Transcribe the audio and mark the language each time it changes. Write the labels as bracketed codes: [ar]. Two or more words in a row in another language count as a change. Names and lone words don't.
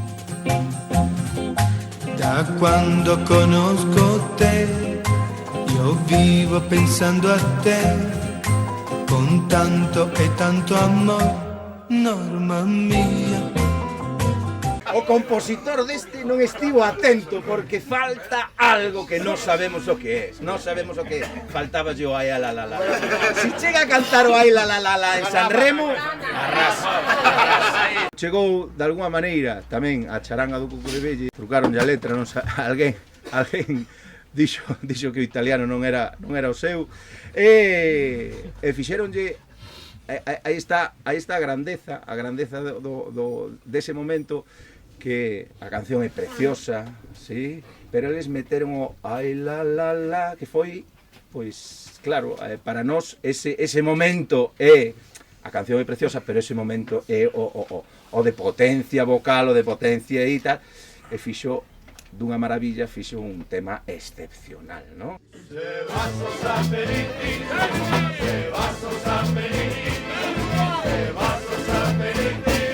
[it] Da quando conosco te, io vivo pensando a te, con tanto e tanto amor, Norma mía. [gl] O compositor deste non estivo atento porque falta algo que non sabemos o que é. Non sabemos o que é. Faltaba o ai la la la. Si chega a cantar o ai la la la en Sanremo, arrasa. Chegou de alguma maneira tamén a charanga do Cuco de Velle, trucaronlle a letra, non alguén dixo que o italiano non era o seu e fixéronlle aí está a grandeza dese momento, que a canción é preciosa, sí, pero eles meteron o ai la la la, que foi, pois, claro, para nós ese momento é, a canción é preciosa, pero ese momento é o de potencia vocal, o de potencia e tal, e fixo dunha maravilla, fixo un tema excepcional, non? Se vas o San Benito, se vas o San Benito, se vas o San Benito,